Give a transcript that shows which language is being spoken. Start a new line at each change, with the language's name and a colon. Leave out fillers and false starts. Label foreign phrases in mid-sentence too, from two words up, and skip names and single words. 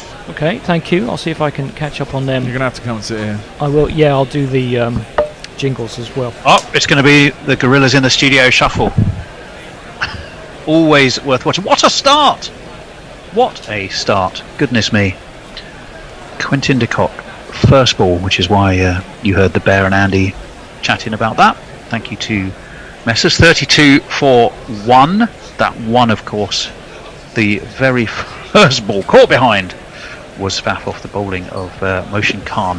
English: Okay, thank you. I'll see if I can catch up on them. You're going to have to come and sit here. I will, yeah, I'll do the jingles as well. Oh, it's going to be the Gorillas in the Studio Shuffle. Always worth watching. What a start! What a start. Goodness me. Quintin de Kock, first ball, which is why you heard the Bear and Andy chatting about that. Thank you to Messrs. 32 for 1. That one, of course, the very first ball caught behind was Faf off the bowling of Motion Khan.